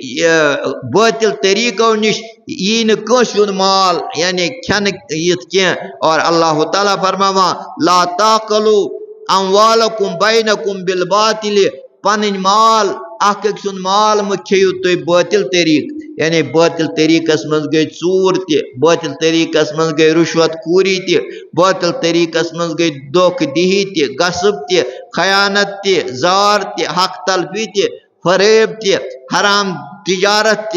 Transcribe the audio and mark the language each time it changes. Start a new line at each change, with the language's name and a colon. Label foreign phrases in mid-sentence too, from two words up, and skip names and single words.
Kashmiri: باطل طریقو نِش یی نہٕ کٲنٛسہِ ہُنٛد مال یعنی کھٮ۪نہٕ یِتھ کینٛہہ اور اللہ تعالیٰ فرماوان
Arabic: لا تاکلوا اموالکم بینکم بالباطل
Kashmiri: پنٕنۍ مال اکھ أکۍ سُنٛد مال مہٕ کھیٚیِو تُہۍ باطل طریقہٕ یعنی باطل طریقس منٛز گٔے ژوٗر تہِ باطل طریقس منٛز گٔے رُشوت خوری تہِ باطل طریقس منٛز گٔے دھوکہٕ دہی تہِ غصب تہِ خیانت تہِ زار تہِ حق تلفی تہِ فریب تہِ حرام تجارت تہِ